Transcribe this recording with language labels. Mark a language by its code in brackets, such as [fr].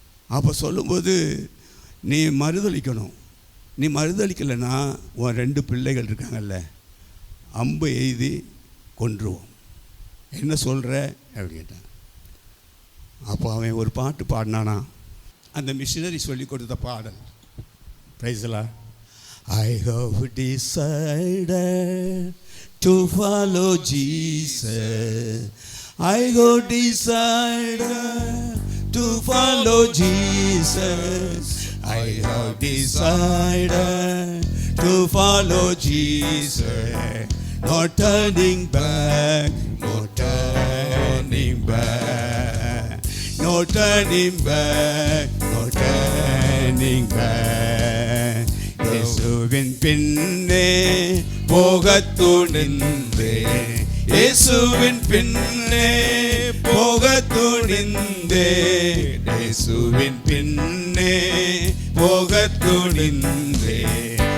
[ta] அப்போ சொல்லும்போது, நீ மறுதளிக்கணும், நீ மறுதளிக்கலைன்னா உன் 2 பிள்ளைகள் இருக்காங்கல்ல, அம்பு எய்தி கொன்றுவோம், என்ன சொல்கிற அப்படின்னு கேட்டான். அப்போ அவன் ஒரு பாட்டு பாடினானா, அந்த மிஷினரி சொல்லி கொடுத்த பாடல். [en] Praise the lord. I have decided to follow Jesus. I have decided to follow Jesus. I have decided to follow Jesus. No turning back, no turning back, no turning back, no turning back. [ta] இயேசுவின் பின்னே போகத் துணிந்தேன், இயேசுவின் பின்னே போகத் துணிந்தேன், இயேசுவின் பின்னே போகத் துணிந்தேன்.